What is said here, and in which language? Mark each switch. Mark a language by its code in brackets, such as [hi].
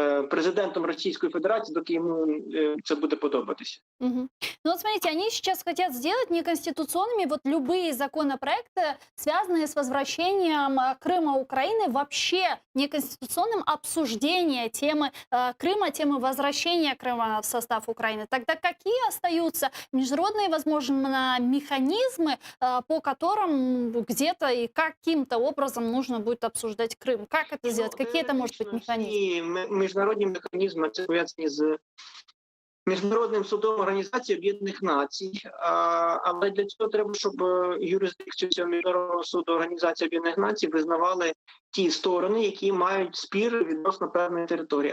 [uk] президентом Російської Федерації, доки йому це буде подобатися. Мгм. [ru] Ну вот смотрите, они сейчас хотят сделать неконституционными вот любые законопроекты, связанные с возвращением Крыма Украины, вообще неконституционным обсуждение темы Крыма, темы возвращения Крыма в состав Украины. Тогда какие остаются международные, возможно, механизмы, по которым где-то и каким-то образом нужно будет обсуждать Крым? Как это сделать? Какие это может быть механизмы? [uk] І міжнародні механізми це пов'язані з Міжнародним судом Організації Об'єднаних Націй, але для цього треба, щоб юрисдикцію цього Міжнародного суду Організації Об'єднаних Націй визнавали ті сторони, які мають спір відносно певної території.